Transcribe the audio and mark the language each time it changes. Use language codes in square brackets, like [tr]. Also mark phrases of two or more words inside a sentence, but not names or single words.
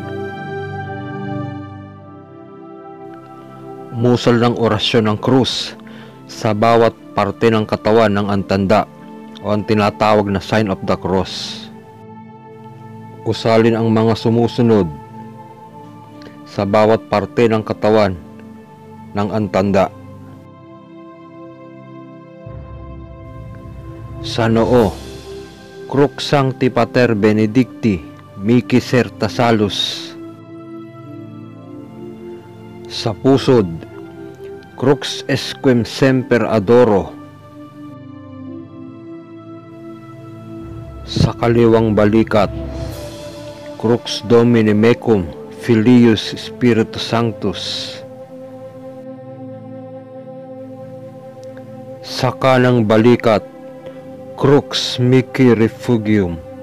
[tl] Umusal ng orasyon ng krus sa bawat parte ng katawan ng antanda o ang tinatawag na [en] sign of the cross. [tl] Usalin ang mga sumusunod sa bawat parte ng katawan ng antanda. Sa noo, [la] Crux Sancti Pater Benedicti Mihi Serta Salus. [tl] Sa pusod, [la] Crux Esquem Semper Adoro. [tl] Sa kaliwang balikat, [la] Crux Domini Mecum Filius Spiritus Sanctus. [tl] Sa kanang balikat, [la] Crux Mihi Refugium.